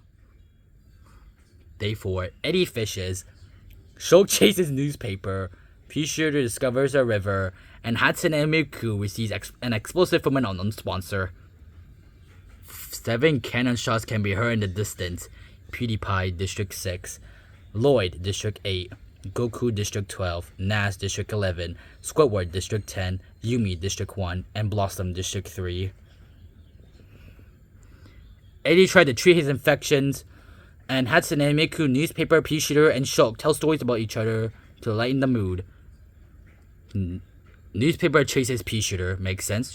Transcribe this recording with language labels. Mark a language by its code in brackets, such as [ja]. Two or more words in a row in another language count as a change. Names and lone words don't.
[en] Day 4. Eddy fishes. Shulk chases newspaper. Peashooter discovers a river. And Hatsune Miku receives an explosive from an unknown sponsor. 7 cannon shots can be heard in the distance. Pewdiepie, District 6. Loid, District 8. Goku, District 12. Nazz, District 11. Squidward, District 10. Yumi, District 1. And Blossom, District 3. Eddy tried to treat his infections, and Hatsune, Miku, Newspaper, Peashooter, and Shulk tell stories about each other to lighten the mood. Newspaper chases Peashooter, makes sense.